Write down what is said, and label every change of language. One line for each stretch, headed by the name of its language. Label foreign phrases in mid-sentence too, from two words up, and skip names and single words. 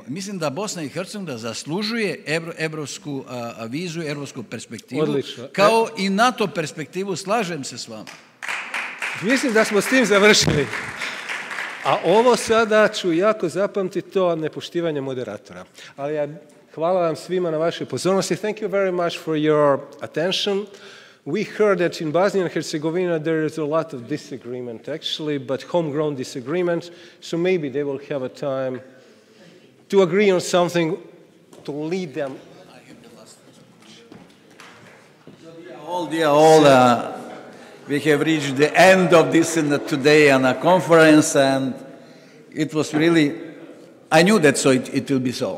Bosnian: Mislim da Bosna i Hercegovina zaslužuje evropsku viziju, evropsku perspektivu, odlično. Kao i NATO perspektivu, slažem se s vama. Mislim da smo s tim završili. A ovo sada ću jako zapamtiti to nepoštivanje moderatora. Ali ja hvala vam svima na vašoj pozornosti.
English: Thank you very much for your attention. We heard that in Bosnia and Herzegovina there is a lot of disagreement actually, but homegrown disagreement. So maybe they will have a time to agree on something to lead them. We have reached the end of this today on a conference, and it was really, I knew that so it will be so.